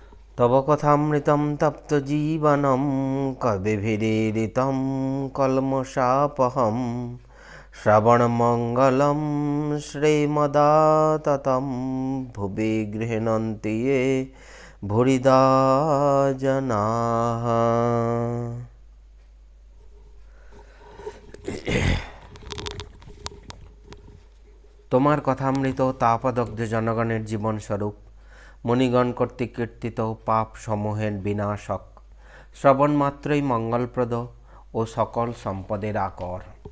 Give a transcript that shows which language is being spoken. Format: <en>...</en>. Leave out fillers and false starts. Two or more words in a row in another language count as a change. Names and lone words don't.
<sa>तव कथामृतं तप्तजीवनं कविभिरीडितं कल्मषापहं श्रवणमङ्गलं श्रीमदाततं भुवि गृह्णन्ति ये भूरिदा जनाः।</sa> <bn>তোমার কথামৃত তাপদগ্ধ জনগণের জীবনস্বরূপ মণিগণ কর্তৃক কীর্তিত পাপ সমূহের বিনাশক, শ্রবণ মাত্রই মঙ্গলপ্রদ ও সকল সম্পদের আকর।</bn>